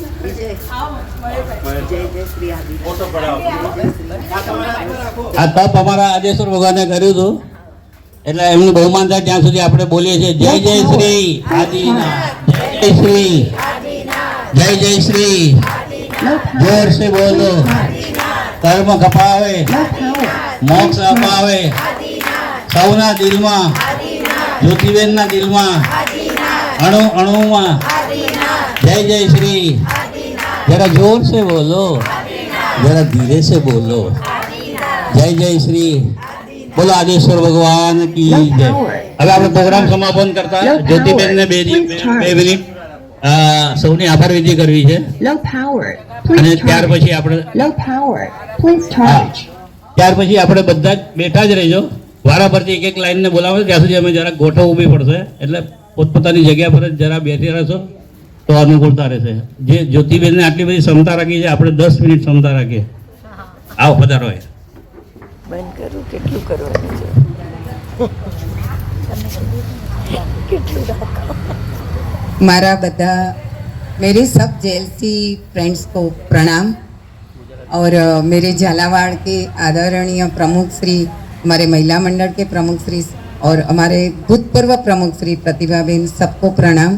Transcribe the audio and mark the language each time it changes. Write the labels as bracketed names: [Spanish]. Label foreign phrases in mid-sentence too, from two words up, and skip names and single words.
[Gujarati] આ તપ અમારા આદેશ્વર ભગવાને કર્યું હતું, એટલે એમનું બહુમાન થાય ત્યાં સુધી આપણે બોલીએ છીએ જય જય શ્રી આદિનાથ, જય શ્રી જય જય શ્રી. [Hindi] जोर से बोलो. [Gujarati] કર્મ કપાવે, મોક્ષ અપાવે, સૌના દિલમાં, જ્યોતિબેનના દિલમાં, અણુ અણુમાં જય જય શ્રી. [Hindi] जरा जोर से बोलो, जरा धीरे से बोलो. जय जय श्री. बोलो आदेश्वर भगवान की जय. [Gujarati] હવે આપણે પ્રોગ્રામ સમાપન કરતા જ્યોતિબેનને બે મિનિટ સૌની આભાર વિધિ કરવી છે અને ત્યાર પછી આપણે બધા જ બેઠા જ રહીજો. વારા પરથી એક એક લાઈનને બોલાવે ત્યાં સુધી અમે જરા ગોઠવ ઊભી પડશે, એટલે પોતપોતાની જગ્યા પર જ જરા બેઠી રહેશો તો અનુકૂળતા રહેશે. જે જ્યોતિબેનને આટલી બધી ક્ષમતા રાખી છે, આપણે 10 મિનિટ ક્ષમતા રાખીએ. આવો પધારો. બંધ કરું કેટલું કરવાનું છે? કેટલું રાખો? [Hindi] मारा बता मेरे सब जेएलसी फ्रेंड्स को प्रणाम और मेरे झालावाड़ के आदरणीय प्रमुख श्री, हमारे महिला मंडल के प्रमुख श्री और हमारे भूतपूर्व प्रमुख श्री प्रतिभाबेन, सबको प्रणाम.